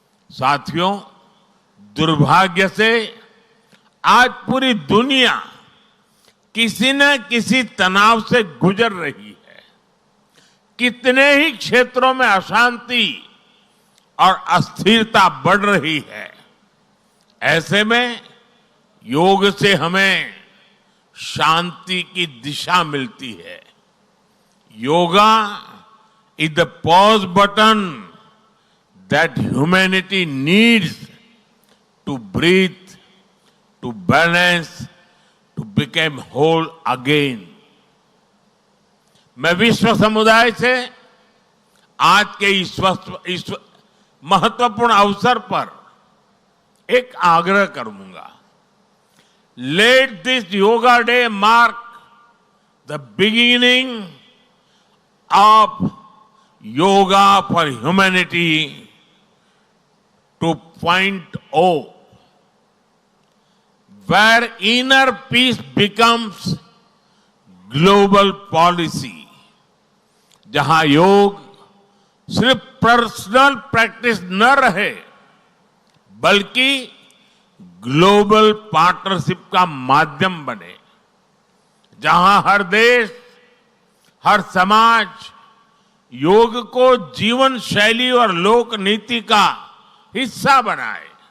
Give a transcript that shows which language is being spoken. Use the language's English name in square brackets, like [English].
[Hindi] साथियों, दुर्भाग्य से आज पूरी दुनिया किसी न किसी तनाव से गुजर रही है। कितने ही क्षेत्रों में अशांति और अस्थिरता बढ़ रही है। ऐसे में योग से हमें शांति की दिशा मिलती है। [English] Yoga is the pause button that humanity needs to breathe, to balance, to become whole again. [Hindi] मैं विश्व समुदाय से आज के इस महत्वपूर्ण अवसर पर एक आग्रह करूंगा। [English] Let this yoga day mark the beginning of Yoga for Humanity 2.0, where inner peace becomes global policy. [Hindi] जहां योग सिर्फ पर्सनल प्रैक्टिस न रहे, बल्कि ग्लोबल पार्टनरशिप का माध्यम बने। जहां हर देश, हर समाज योग को जीवन शैली और लोक नीति का हिस्सा बनाए।